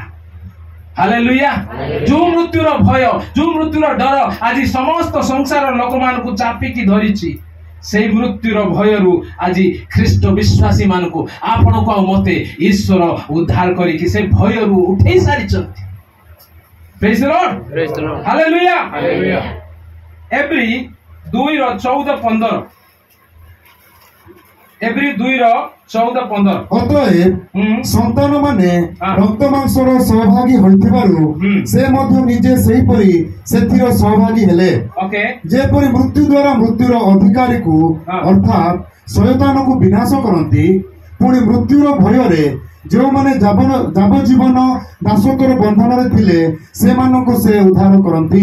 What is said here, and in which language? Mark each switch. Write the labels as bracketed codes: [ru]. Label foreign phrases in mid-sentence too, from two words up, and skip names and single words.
[or] ହାଲେଲୁୟା। ଯୋଉ ମୃତ୍ୟୁର ଭୟ, ଯୋଉ ମୃତ୍ୟୁର ଡର ଆଜି ସମସ୍ତ ସଂସାର ଲୋକମାନଙ୍କୁ ଚାପିକି ଧରିଛି, সেই ମୃତ୍ୟୁର ଭୟରୁ ଆଜି ଖ୍ରୀଷ୍ଟ ବିଶ୍ୱାସୀ ମାନଙ୍କୁ, ଆପଣଙ୍କୁ ଆଉ ମତେ ଈଶ୍ୱର ଉଦ୍ଧାର କରିକି ସେ ଭୟରୁ ଉଠେଇ ସାରିଛନ୍ତି। [en] Praise the Lord. Praise the Lord. Hallelujah. Hallelujah. [or] Every 2:14-15 ଏବ୍ରି 2:14-15 ଅତଏବ ସନ୍ତାନ ମାନେ ରକ୍ତ ମାଂସର ସହଭାଗୀ ହୋଇଥିବାରୁ ସେ ମଧ୍ୟ ନିଜେ ସେହିପରି ସେଥିର ସହଭାଗୀ ହେଲେ। ଓକେ, ଯେପରି ମୃତ୍ୟୁ ଦ୍ୱାରା ମୃତ୍ୟୁର ଅଧିକାରୀକୁ ଅର୍ଥାତ୍ ଶୟତାନକୁ ବିନାଶ କରନ୍ତି, ପୁଣି ମୃତ୍ୟୁର ଭୟରେ ଯେଉଁମାନେ ଯାବଜୀବନ ଦାସତ୍ୱର ବନ୍ଧନରେ ଥିଲେ ସେମାନଙ୍କୁ ସେ ଉଦ୍ଧାର କରନ୍ତି।